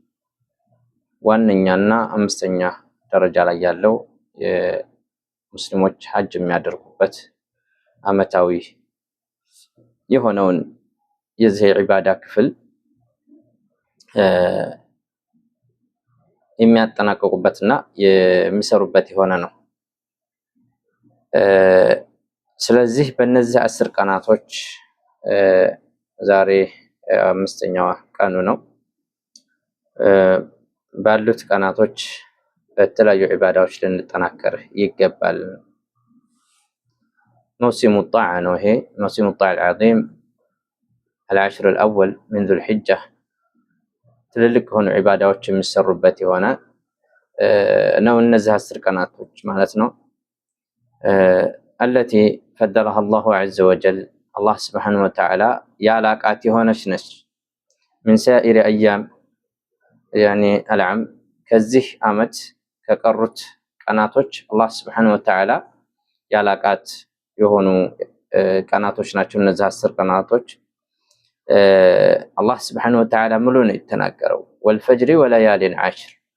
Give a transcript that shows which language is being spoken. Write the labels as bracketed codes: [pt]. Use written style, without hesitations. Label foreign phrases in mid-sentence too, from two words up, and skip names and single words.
[am] ዋነኛና አምስተኛ ደረጃ ላይ ያለው የሙስሊሞች ሐጅ የሚያደርጉበት ዓመታዊ የሆነውን የዚህ ዒባዳ ክፍል የሚያጠናቅቁበትና የሚሰሩበት የሆነ ነው። ስለዚህ በእነዚህ 10 ቀናቶች ዛሬ አምስተኛዋ ቀኑ ነው። ባሉት ቀናቶች በተለያዩ ዒባዳዎች ልንጠናከር ይገባል። [ar] موسم الطاعة [am] ነው። ይሄ [ar] موسم الطاعة العظيم العشر الأول من ذو الحجة [am] ትልልቅ ሆኑ ዒባዳዎች የሚሰሩበት የሆነ ነው። እነዚህ 10 ቀናቶች ማለት ነው። [ar] التي فضلها الله عز وجل الله سبحانه وتعالى [am] ያላቃት የሆነች ነች። [ar] من سائر أيام يعني العام [am] ከዚህ ዓመት ከቀሩት ቀናቶች አላህ [ar] سبحانه وتعالى [am] ያላቃት የሆኑ ቀናቶች ናቸው። እነዚህ 10 ቀናቶች አላህ [ar] سبحانه وتعالى [am] ሙሉ ነው የተናገረው። [ar] والفجر وليال عشر